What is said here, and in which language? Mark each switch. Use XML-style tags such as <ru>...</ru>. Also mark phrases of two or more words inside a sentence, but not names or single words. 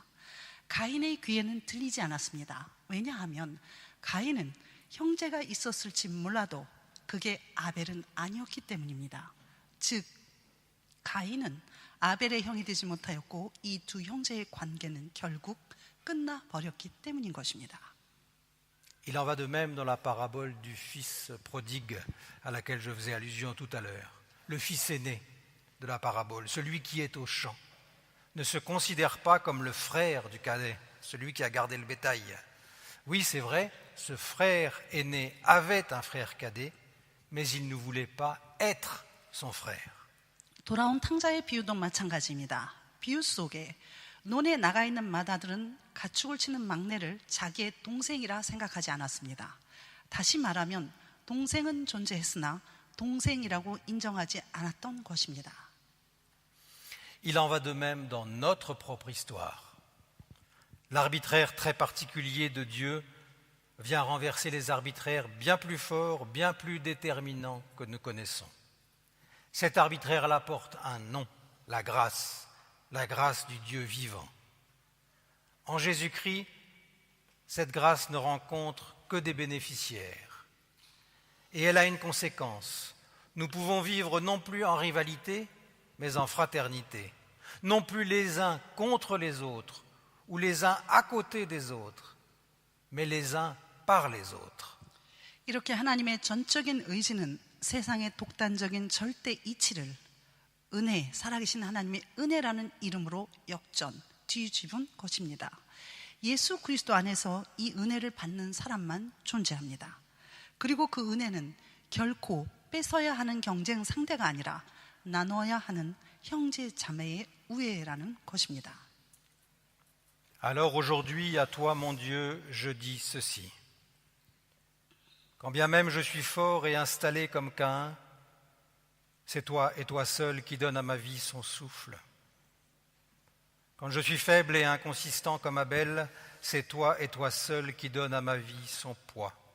<ko>가인의 귀에는 들리지 않았습니다. 왜냐하면 가인은 형제가 있었을지 몰라도 그게 아벨은 아니었기 때문입니다. 즉 가인은 아벨의 형이 되지 못하였고 이 두 형제의 관계는 결국 끝나버렸기 때문인 것입니다.</ko> <fr>Il en va de même dans la parabole du fils prodigue à laquelle je faisais allusion tout à l'heure. Le fils aîné de la parabole, celui qui est au champ, ne se considère pas comme le frère du cadet, celui qui a gardé le bétail. Oui, c'est vrai, ce frère aîné avait un frère cadet, mais il ne voulait pas être son frère.</fr> <ko>돌아온 탕자의 비유도 마찬가지입니다. 비유 속에 논에 나가 있는 마다들은 가축을 치는 막내를 자기의 동생이라 생각하지 않았습니다. 다시 말하면 동생은 존재했으나 동생이라고 인정하지 않았던 것입니다.</ko> <fr>Il en va de même dans notre propre histoire. L'arbitraire très particulier de Dieu vient renverser les arbitraires bien plus forts, bien plus déterminants que nous connaissons. Cet arbitraire-là porte un nom, la grâce du Dieu vivant. En Jésus-Christ, cette grâce ne rencontre que des bénéficiaires. Et elle a une conséquence. Nous pouvons vivre non plus en rivalité, mais en fraternité. Non plus les uns contre les autres, ou les uns à côté des autres, mais les uns par les autres.</fr> <ko>이렇게 하나님의 전적인 의지는 세상의 독단적인 절대 이치를 은혜, 살아계신 하나님의 은혜라는 이름으로 역전, 뒤집은 것입니다. 예수 그리스도 안에서 이 은혜를 받는 사람만 존재합니다. 그리고 그 은혜는 결코 뺏어야 하는 경쟁 상대가 아니라 나눠야 하는 형제 자매의 우애라는 것입니다.</ko> <fr>Alors aujourd'hui, à toi, mon Dieu, je dis ceci. Quand bien même je suis fort et installé comme Caïn, c'est toi et toi seul qui donnes à ma vie son souffle. Quand je suis faible et inconsistant comme Abel, c'est toi et toi seul qui donnes à ma vie son poids.</fr>